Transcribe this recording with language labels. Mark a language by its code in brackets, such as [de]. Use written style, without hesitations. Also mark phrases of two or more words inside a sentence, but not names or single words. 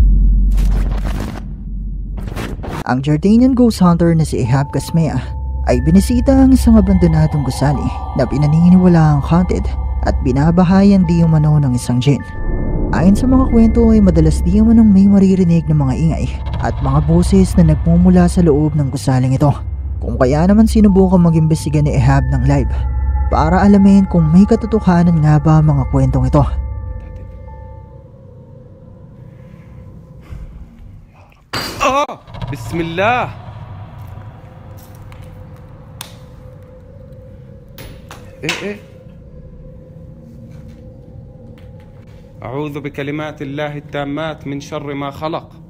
[tl] Ang Jordanian ghost hunter na si Ehab Kasmea ay binisita ang isang abandonadong gusali na pinaniniwalaang haunted at binabahayan di umano ng isang jinn. Ayon sa mga kwento ay madalas di umanong may maririnig ng mga ingay at mga boses na nagmumula sa loob ng gusaling ito. Kung kaya naman sinubukan mag-imbestiga ni Ehab ng live para alamin kung may katotohanan nga ba mga kwentong ito. [ar] Bismillah. أعوذ بكلمات الله التامات من شر ما خلق.